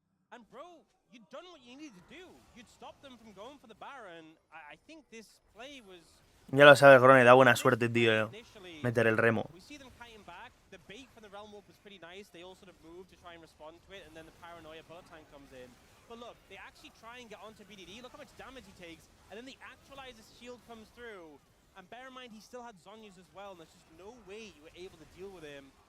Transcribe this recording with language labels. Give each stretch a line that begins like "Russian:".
English: And bro, you'd done what you needed to do. You'd stopped them from going for the Baron. I think this play was.
Spanish: Ya lo sabes, Grone, da buena suerte, tío. Meter el remo.
English: We see them kiting back. The bait from the Realm Warp was pretty nice. They all sort of moved to try and respond to it, and then the Paranoia bullet time comes in. But look, they actually try and get onto BDD. Look how much damage he takes, and then the Actualizer's shield comes through. And bear in mind, he still had Zhonya's as well, and there's just no way you were able to deal with him.